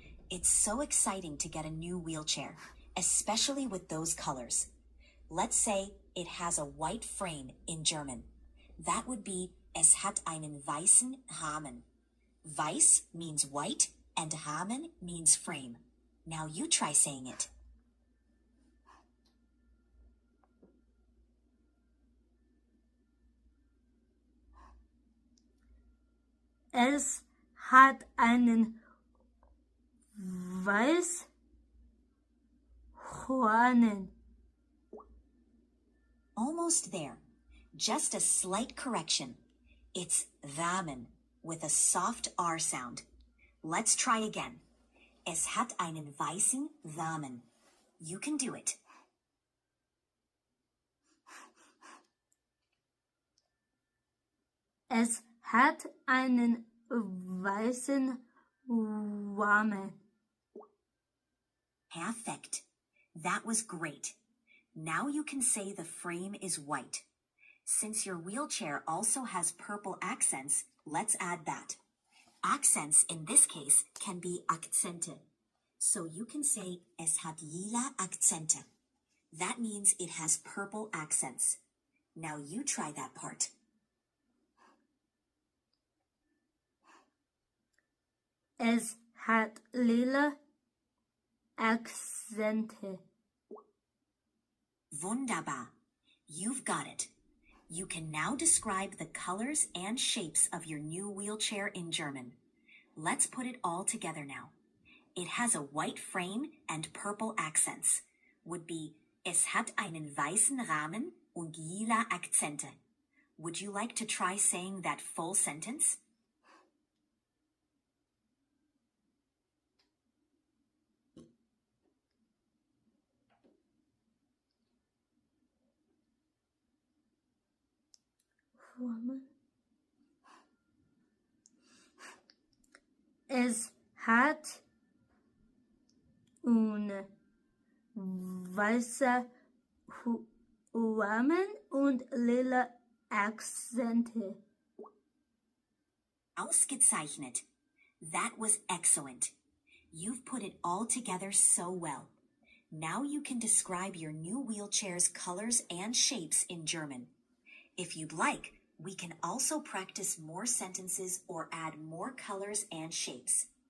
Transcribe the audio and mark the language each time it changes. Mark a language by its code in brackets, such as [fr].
[en] It's so exciting to get a new wheelchair, especially with those colors. Let's say it has a white frame in German. That would be [de] Es hat einen weißen Rahmen. [en] Weiß means white and Rahmen means frame. Now you try saying it. [de] Es hat einen Weißhornen. [en] Almost there. Just a slight correction. It's Rahmen with a soft R sound. Let's try again. [de] Es hat einen weißen Rahmen. [en] You can do it. [de] Es hat einen weißen Rahmen. [en] Perfect. That was great. Now you can say the frame is white. Since your wheelchair also has purple accents, let's add that. Accents in this case can be Akzente. So you can say [de] es hat lila Akzente. [en] That means it has purple accents. Now you try that part. [de] Es hat lila Akzente. [en] Wunderbar. You've got it. You can now describe the colors and shapes of your new wheelchair in German. Let's put it all together now. It has a white frame and purple accents. Would be [de] Es hat einen weißen Rahmen und lila Akzente. [en] Would you like to try saying that full sentence? [de] Es hat eine weiße Rahmen und lila Akzente. [en] Ausgezeichnet. That was excellent. You've put it all together so well. Now you can describe your new wheelchair's colors and shapes in German. If you'd like, we can also practice more sentences or add more colors and shapes.